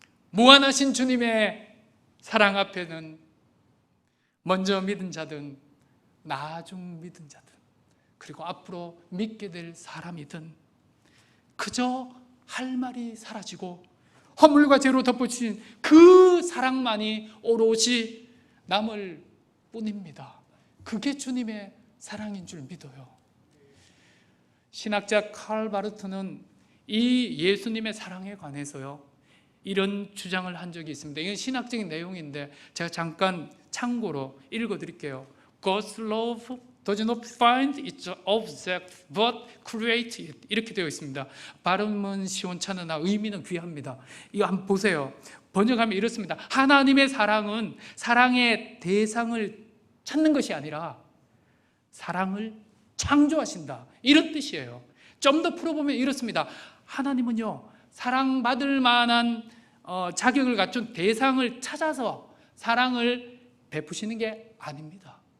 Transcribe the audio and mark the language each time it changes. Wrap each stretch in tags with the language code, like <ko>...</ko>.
<ko>무한하신 주님의 사랑 앞에는 먼저 믿은 자든 나중 믿은 자든 그리고 앞으로 믿게 될 사람이든 그저 할 말이 사라지고 허물과 죄로 덮어진 그 사랑만이 오롯이 남을 뿐입니다. 그게 주님의 사랑인 줄 믿어요. 신학자 칼 바르트는 이 예수님의 사랑에 관해서요 이런 주장을 한 적이 있습니다. 이건 신학적인 내용인데 제가 잠깐 참고로 읽어드릴게요.</ko> <en>God's love does not find its object but creates it.</en> <ko>이렇게 되어 있습니다. 발음은 시원찮으나 의미는 귀합니다. 이거 한번 보세요. 번역하면 이렇습니다. 하나님의 사랑은 사랑의 대상을 찾는 것이 아니라 사랑을 창조하신다, 이런 뜻이에요. 좀 더 풀어보면 이렇습니다. 하나님은요 사랑받을 만한 자격을 갖춘 대상을 찾아서 사랑을 베푸시는 게 아닙니다.</ko>